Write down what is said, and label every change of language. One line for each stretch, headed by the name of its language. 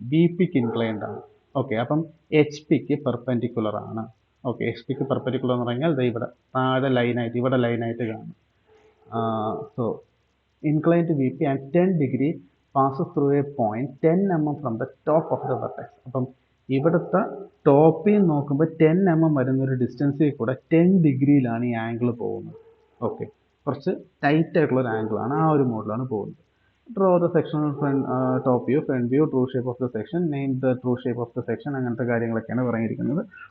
Malayalam: B പിക്ക് inclined ആണ്. Okay, അപ്പം H പിക്ക് perpendicular ആണ്. ഓക്കെ, എച്ച് പിക്ക് പെർപെൻഡിക്കുലർ എന്ന് പറഞ്ഞാൽ ഇവിടെ താഴെ ലൈനായിട്ട് ഇവിടെ ലൈനായിട്ട് കാണും.
English: So inclined to VP and 10 degree passes through a point 10 mm from the top of the vertex.
Malayalam: അപ്പം ഇവിടുത്തെ ടോപ്പിൽ നോക്കുമ്പോൾ 10 mm വരുന്നൊരു ഡിസ്റ്റൻസിൽ കൂടെ 10 ഡിഗ്രിയിലാണ് ഈ ആംഗിൾ പോകുന്നത്. ഓക്കെ, കുറച്ച് ടൈറ്റ് ആയിട്ടുള്ള ഒരു ആംഗിളാണ്, ആ ഒരു മോഡിലാണ് പോകുന്നത്.
English: draw the sectional top view, front view, true shape of the section, name the true shape of the section,
Malayalam: അങ്ങനത്തെ കാര്യങ്ങളൊക്കെയാണ് പറഞ്ഞിരിക്കുന്നത്.